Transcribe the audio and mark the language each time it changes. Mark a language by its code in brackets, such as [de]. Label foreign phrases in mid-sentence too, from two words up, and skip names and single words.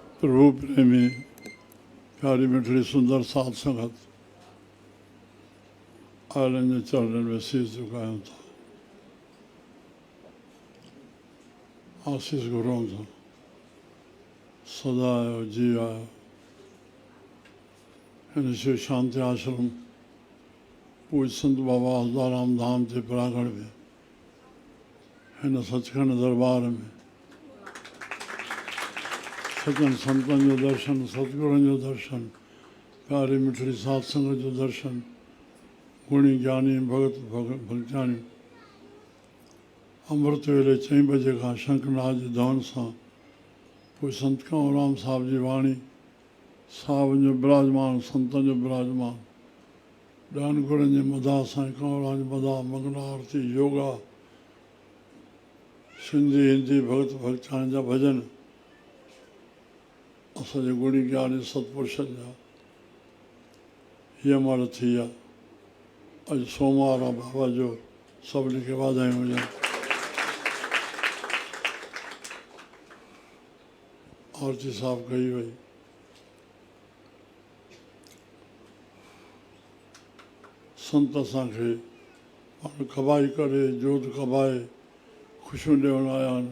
[sd] प्रभु प्रेमी प्यारी मिठड़ी सुंदर साध संगत आनंद चरणन में शीश झुकाया था। आशीष गुरुओं था सदा आयो जी आयो। इन शिव शांति आश्रम पूज संत बाबा हज़ाराम धाम जे प्रांगण में हिन सचखंड दरबार में सचन संतन जो दर्शन सतगुरन जो दर्शन प्यारी मिठड़ी साध संगत जो दर्शन गुणी ज्ञानी भगत भक्तानी अमृत वेले 4 बजे का शंखनाद जी धवन सां पोइ संत कंवरराम साहब जी वाणी साहब जो विराजमान संतन जो विराजमान ॾहनि गुरनि जे मदा साईं कंवरराम जी मदा मंगला आरती योगा सिंधी हिंदी भगत भक्तानी जा भजन असांजे गुणी ज्ञानी सतपुरुषनि जा हीअ महिल थी आहे। अॼु सोमवार आहे बाबा जो सभिनी खे वाधायूं हुजनि। आरती साफ़ कई वई। संत असांखे पाण खबाई करे जोत खबाए ख़ुशियूं ॾियण आया आहिनि।